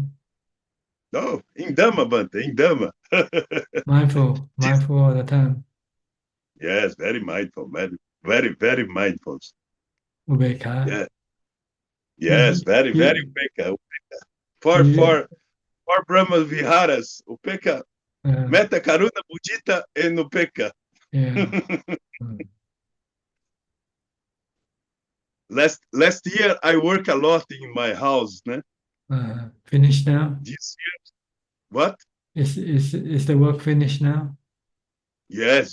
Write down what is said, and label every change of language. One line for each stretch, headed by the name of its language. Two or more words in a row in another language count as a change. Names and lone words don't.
English: No, in Dhamma, Bante, in Dhamma. Mindful all the time. Yes, very mindful, very mindful. Ubeka. Yeah. Yes, very upeka. For Brahma Viharas,
Pali: upeka, metta karuna mudita
English: and upeka. Yeah. Last year I work a lot in my house, né? Finished now? This year, what? Is the work finished now? Yes.